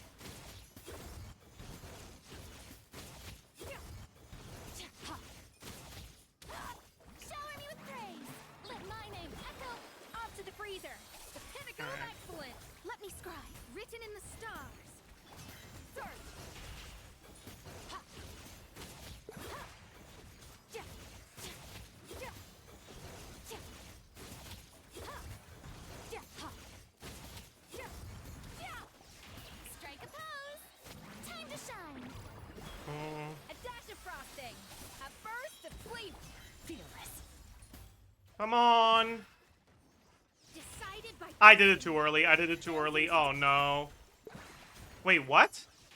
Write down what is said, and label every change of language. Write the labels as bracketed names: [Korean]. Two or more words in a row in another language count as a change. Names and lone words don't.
[English] Shower me with praise. Let my name echo. Off to the freezer. The pinnacle of excellence. Let me scribe. Written in the stars. Surge. Ha. Ha. Ja. Ja. Ja. Ha. Ja. Ha. Ja. Ja. Strike a pose. Time to shine. A dash of frosting. A burst of flavor. Fearless. Come on! Decided by I did it too early. I did it too early. Oh, no. Wait, what?